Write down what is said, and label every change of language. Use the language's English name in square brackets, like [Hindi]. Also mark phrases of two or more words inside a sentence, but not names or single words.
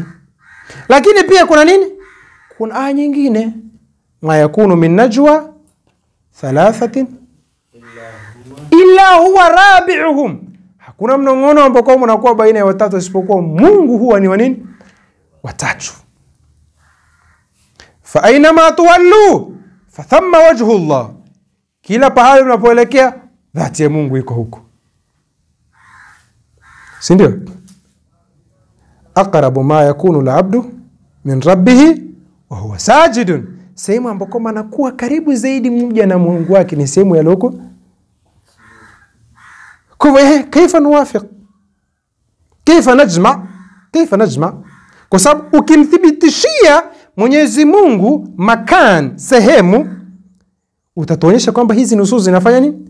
[Swahili] Lakini pia kuna nini? Kuna aya nyingine, [Arabic] ما يكون من نجوى ثلاثة إلا هو رابعهم, [Swahili] hakuna mnongono ambao kwamba unakuwa baina ya watatu isipokuwa Mungu huwa ni wa nini? Watatu. [Arabic] فأينما تولوا فثم وجه الله, [Swahili] kila pahali unapoelekea dhati ya Mungu iko huko, si ndio? [Arabic] أقرب ما يكون العبد من ربه وهو ساجد, [Swahili] sehemu ambako anakuwa karibu zaidi mja na Mungu wake ni sehemu ya loko. Kwa hivyo [Arabic] كيف نوافق كيف نجمع, [Swahili] kwa sababu ukimthibitishia Mwenyezi Mungu makan, sehemu, utatuonyesha kwamba hizi nusus zinafanya nini?